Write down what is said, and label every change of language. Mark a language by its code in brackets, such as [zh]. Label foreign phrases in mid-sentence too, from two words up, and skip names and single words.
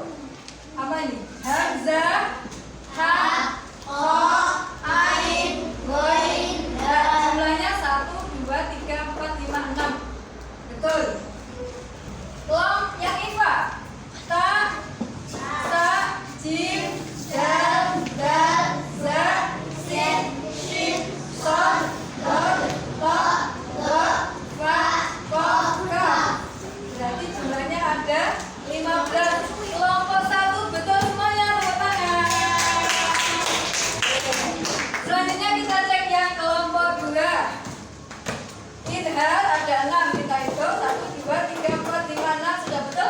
[id] Apa ini? [ar] Hamzah, ha, kho, ain, ghain, ya. [id] Jumlahnya 1, 2, 3, 4, 5, 6. Betul. Kelompok yang ikhfa. [ar] Ta, sa, jim, dal, dal, za, sin, shin, son, dal, ta, da, fa, kof, kaf. [id] Berarti jumlahnya ada 15. Kelompok 1 betul semuanya, tepuk tangan. Selanjutnya kita cek yang kelompok 2. Idhar ada 6, kita hitung 1, 2, 3, 4, 5, 6. Sudah betul?